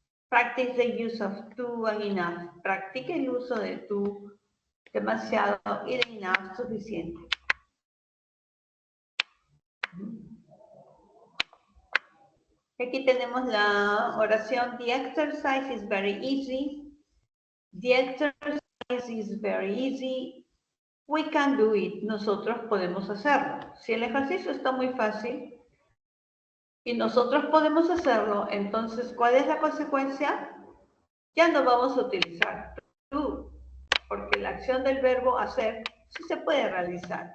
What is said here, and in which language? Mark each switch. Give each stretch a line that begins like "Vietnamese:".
English: Practice the use of to and enough.
Spanish: Practique el uso de to, demasiado, y de enough, suficiente. Aquí tenemos la oración,
English: the exercise is very easy. The exercise is very easy. We can do it.
Spanish: Nosotros podemos hacerlo. Si el ejercicio está muy fácil y nosotros podemos hacerlo, entonces, ¿cuál es la consecuencia? Ya no vamos a utilizar do, porque la acción del verbo hacer sí se puede realizar.